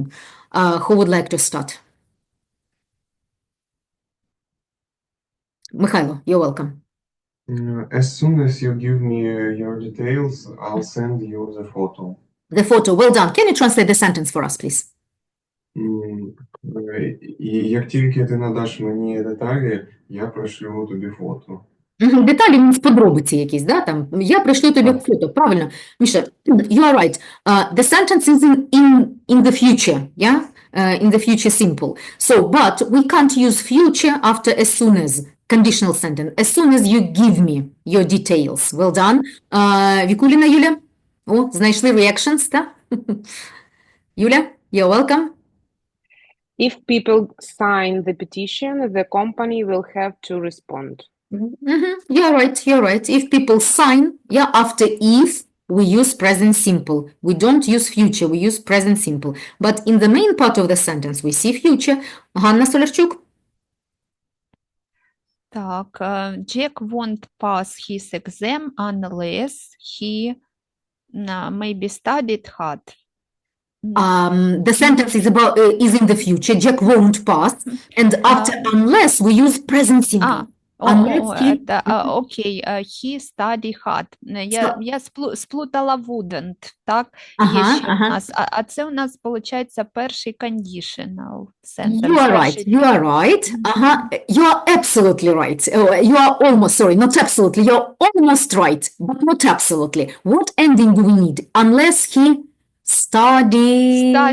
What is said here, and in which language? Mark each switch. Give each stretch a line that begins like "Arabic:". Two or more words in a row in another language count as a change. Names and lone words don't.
English: Who would like to start? Mikhailo, you're welcome. As soon as you give me your details, I'll send you the photo. The photo, well done. Can you translate the sentence for us, please?
Ukrainian: Як тільки ти надаш мені деталі, я пришлю тобі фото. Деталі means подробиці якісь, там, я пришлю тобі фото, правильно. Міша,
English: you are right. The sentence is in the future, in the future simple. So, but we can't use future after as soon as, conditional sentence. As soon as you give me your details. Well done.
Ukrainian: Вікуліна Юля? О, знайшли reactions, так? Юля,
English: you're welcome. If people sign the petition, the company will have to respond. You're right. If people sign, after if, we use present simple. We don't use future, we use present simple. But in the main part of the sentence, we see future.
Ukrainian: Ганна Солярчук? Так,
English: Jack won't pass his exam unless he maybe studied hard. The sentence is in the future. Jack won't pass. And after unless, we use present simple. Окей, he study hard.
Ukrainian: Я сплутала wouldn't, так? Є ще у нас. А це у нас, виходить, перший
English: conditional sentence. You are right. You are absolutely right. You are almost, sorry, not absolutely. You're almost right, but not absolutely. What ending do we need? Unless he studying.